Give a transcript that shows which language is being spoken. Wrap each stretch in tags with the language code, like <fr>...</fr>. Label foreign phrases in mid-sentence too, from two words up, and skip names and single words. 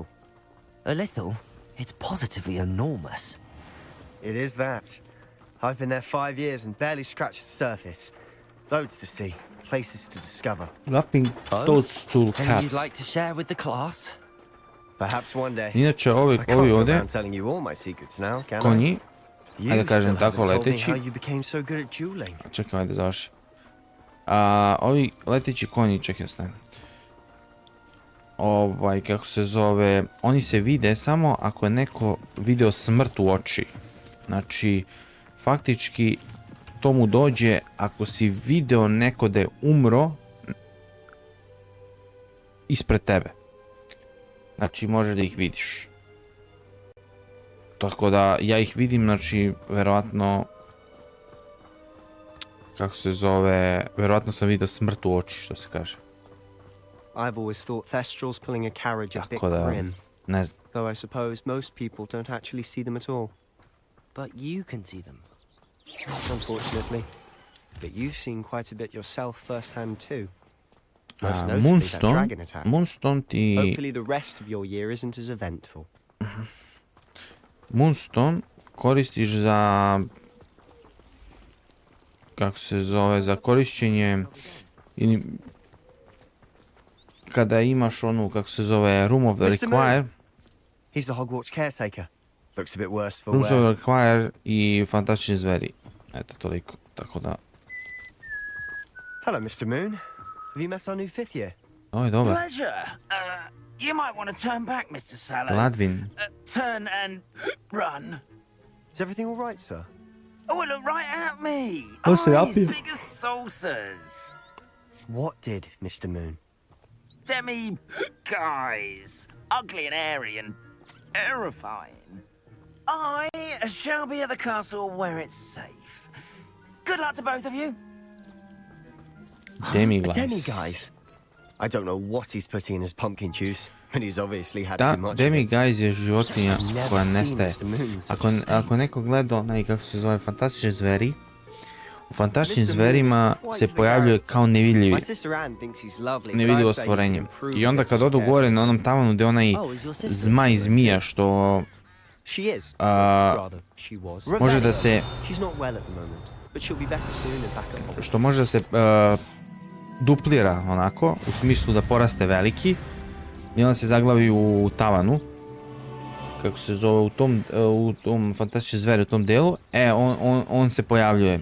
<en>A little. It's positively enormous. It is that. I've been there 5 years and barely scratched the surface. Loads to see, places to discover. Lapping toadstool And caps. you'd like to share with the class? Perhaps one day.</en> <sr>Inače,</sr> <en>I</en> <sr>ovi</sr> <en>can't go</en> <sr>ovdje,</sr> <en>around telling you all my secrets now, can I?</en> <sr>konji,</sr> <en>You</en> <sr>ajde kažem</sr> <en>still</en> <sr>tako,</sr> <en>haven't told me</en> <sr>leteći.</sr> <en>how you became so good at dueling.</en> <sr>Čekaj, ajde završi. Ovi leteći konji, čekaj, stajem. Kako se zove, oni se vide samo ako je neko video smrt u oči. Znači, faktički to mu dođe ako si video neko da je umro ispred tebe. Znači, može da ih vidiš. Tako da, ja ih vidim, znači, verovatno, kako se zove, verovatno sam video smrt u oči, što se kaže.</sr> <en>I've always thought Thestrals pulling a carriage a bit</en> <sr>Tako da,</sr> <en>grim.</en> <sr>ne znam.</sr> <en>Though I suppose most people don't actually see them at all. But you can see them. Unfortunately. But you've seen quite a bit yourself firsthand too. Most notably that dragon attack.</en> <sr>Moonstone ti...</sr> <en>Hopefully the rest of your year isn't as eventful.</en> <sr>Moonstone koristiš za... Kako se zove, za korišćenje... Kada imaš onu, kako se zove, Room of the Require.</sr> <en>He's the Hogwarts caretaker. Looks a bit worse for</en> <sr>Room of</sr> <en>wear.</en> <sr>the Require i fantastični zveri. Eto, toliko. Tako da...</sr> <en>Hello, Mr. Moon. Have you met our new 5th year?</en> <sr>Ovo je dobar.</sr> <en>Pleasure. You might want to turn back, Mr. Sallow. Gladwin. Turn and run. Is everything all right, sir? Oh, look right at me. What's it up Eyes here? big as saucers. What did, Mr. Moon? Guys, ugly and airy and terrifying. I shall be at the castle where it's safe. Good luck to both of you. Demiguise. Demiguise? I don't know what he's putting in his pumpkin juice, but he's obviously had too much of it.</en> <sr>Demiguise je životinja koja nestaje. Ako neko gleda onaj, kako se zove, fantastične zveri, u fantastičnim zverima se pojavljuje kao nevidljivo stvorenje. I onda kad odu gore na onom tavanu gdje onaj zmaj zmija što može da se duplira onako, u smislu da poraste veliki i onda se zaglavi u tavanu, kako se zove, u tom fantastičnim zveri, u tom delu, on se pojavljuje.</sr>